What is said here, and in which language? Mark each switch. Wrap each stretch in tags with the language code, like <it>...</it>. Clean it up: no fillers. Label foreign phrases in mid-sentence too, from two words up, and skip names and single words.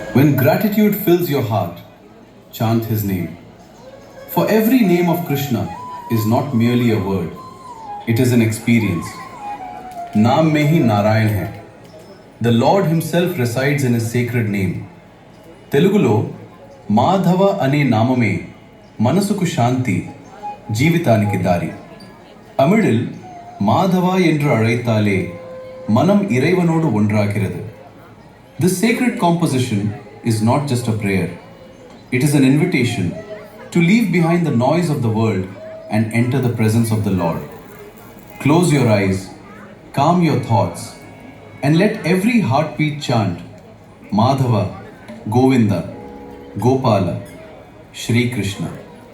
<en>When gratitude fills your heart, chant his name. For every name of Krishna is not merely a word, it is an experience.</en> <hi>नाम में ही नारायण है.</hi> <en>The Lord himself resides in his sacred name.</en> <te>తెలుగులో మాధవ అనే నామమే మనసుకు శాంతి జీవితానికి దారి.</te> <ta>தமிழில் மாதவா என்று அழைத்தாலே மனம் இறைவனோடு ஒன்றாகிறது.</ta> <en>This sacred composition is not just a prayer. It is an invitation to leave behind the noise of the world and enter the presence of the Lord. Close your eyes, calm your thoughts, and let every heartbeat chant Madhava, Govinda, Gopala, Shri Krishna.</en>